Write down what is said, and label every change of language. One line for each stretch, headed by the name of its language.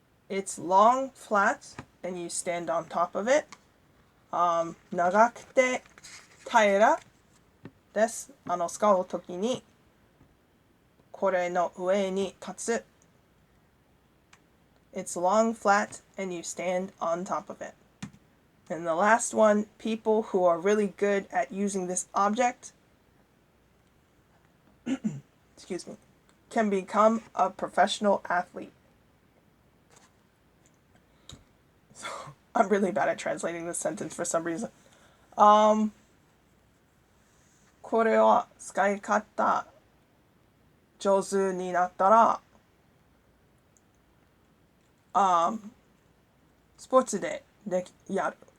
English: It's long, flat, and you stand on top of it.
Japanese: 長くて平らです。使うときにこれの上に立つ。
English: It's long, flat, and you stand on top of it. And the last one, people who are really good at using this object excuse me, can become a professional athlete. So, I'm really bad at translating this sentence for some reason.
Japanese: これは使い方上手になったら、スポーツでやる。